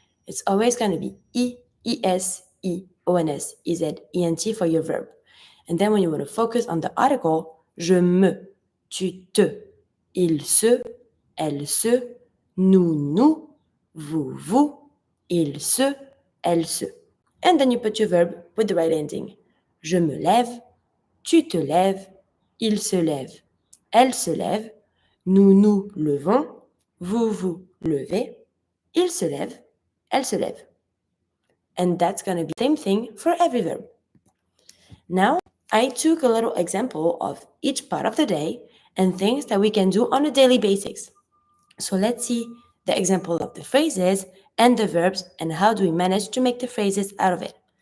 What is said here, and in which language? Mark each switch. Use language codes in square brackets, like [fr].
[en] It's always going to be E, ES, EONS, EZ, ENT for your verb. [fr] And then when you want to focus on the article, je me, tu te, il se, elle se, nous, vous, il se, elle se. [en] And then you put your verb with the right ending. [fr] Je me lève, tu te lèves, il se lève, elle se lève, nous levons, vous levez, il se lève, elle se lève. [en] And that's going to be the same thing for every verb. Now, I took a little example of each part of the day and things that we can do on a daily basis. So let's see the example of the phrases and the verbs and how do we manage to make the phrases out of it.